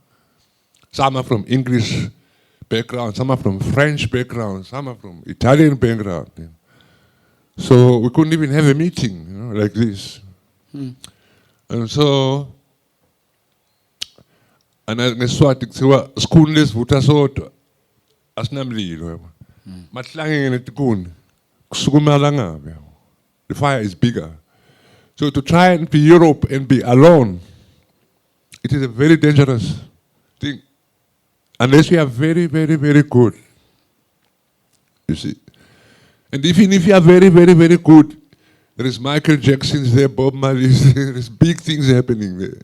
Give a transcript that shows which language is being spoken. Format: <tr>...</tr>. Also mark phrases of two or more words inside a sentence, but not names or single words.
<en>Some are from English background, some are from French background, some are from Italian background. You know. So we couldn't even have a meeting, you know, like this. And so, and</en> <ss>I Swati kuthiwa skoon lesivutha sodwa asinamlilo. Mahlangene netikuni kusukumela ngabe.</ss> <en>The fire is bigger. So to try and be Europe and be alone, it is a very dangerous thing. Unless you are very, very, very good. You see. And even if you are very, very, very good, there is Michael Jackson's there, Bob Marley's there, there's big things happening there.</en>